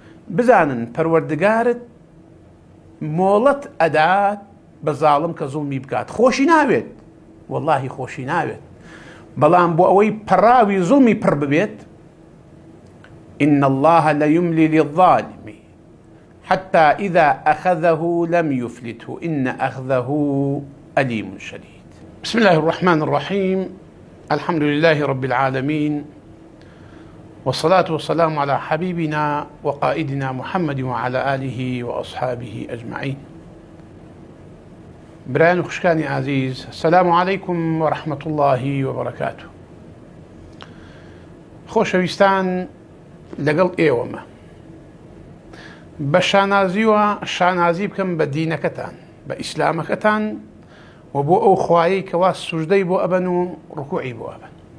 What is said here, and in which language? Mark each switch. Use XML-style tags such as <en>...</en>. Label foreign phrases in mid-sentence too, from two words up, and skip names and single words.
<ckb>بزانن پەروەردگارت مۆڵەت ئەدات بە زاڵم کە زوڵمی بکات. خۆشی ناوێت، وەڵڵاهی خۆشی ناوێت، بەڵام بۆ ئەوەی پەڕاوی زوڵمی پڕ ببێت</ckb> <ar>إن الله ليملي للظالم حتى إذا أخذه لم يفلته إن أخذه أليم شديد. بسم الله الرحمن الرحيم. الحمد لله رب العالمين، والصلاة والسلام على حبيبنا وقائدنا محمد وعلى آله وأصحابه أجمعين.</ar> <ckb>بران خشكاني عزيز،</ckb> <ar>السلام عليكم ورحمة الله وبركاته.</ar> <ckb>خۆشەویستان، لەگەڵ ئێوەمە بە شانازی بکەم بە دینەکەتان، بە ئیسلامەکەتان، و بۆ ئەو خوایەی کەوا سوژدەی بۆ ئەبەن و ڕکوعی بۆ ئەبەن،</ckb>